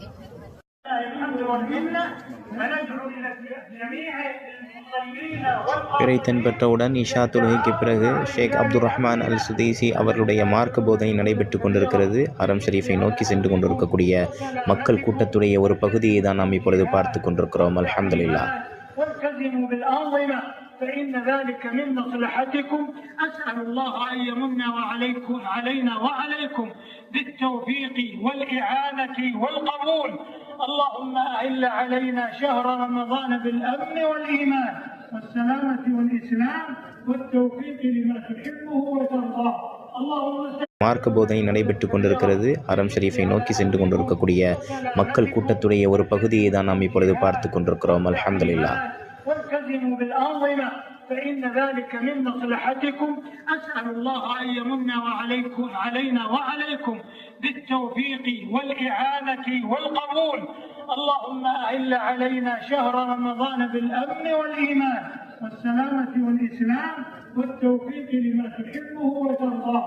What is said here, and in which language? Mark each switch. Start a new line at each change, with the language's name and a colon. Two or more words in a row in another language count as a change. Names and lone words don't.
Tamil: பிறை தென்பட்டவுடன் இஷா தொழுகைக்கு பிறகு ஷேக் அப்துல் ரஹ்மான் அல் சுதைசி அவர்களுடைய மார்க்க போதனை நடைபெற்று கொண்டிருக்கிறது. ஹரம் ஷரீஃபை நோக்கி சென்று கொண்டிருக்கக்கூடிய மக்கள் கூட்டத்துடைய ஒரு பகுதியை தான் நாம் இப்பொழுது பார்த்து கொண்டிருக்கிறோம். அல்ஹம்துலில்லாஹ்.
Arabic: فإن ذلك من مصلحتكم. أسأل الله أن يمن علينا وعليكم بالتوفيق والإعانة والقبول. اللهم أهل علينا شهر رمضان بالأمن والإيمان والسلامة والإسلام والتوفيق لما تحبه وترضاه.
Tamil: மார்க்க போதனை நடைபெற்று கொண்டிருக்கிறது. ஹரம் ஷரீஃபை நோக்கி சென்று கொண்டிருக்கக்கூடிய மக்கள் கூட்டத்துடைய ஒரு பகுதியை தான் நாம் இப்பொழுது பார்த்து கொண்டிருக்கிறோம். அல்ஹம்துலில்லாஹ்.
Arabic: والتزموا بالأنظمة فإن ذلك من مصلحتكم. أسأل الله أن يمن علينا وعليكم بالتوفيق والإعانة والقبول. اللهم أهل علينا شهر رمضان بالأمن والإيمان والسلامة والإسلام والتوفيق لما تحبه وترضاه.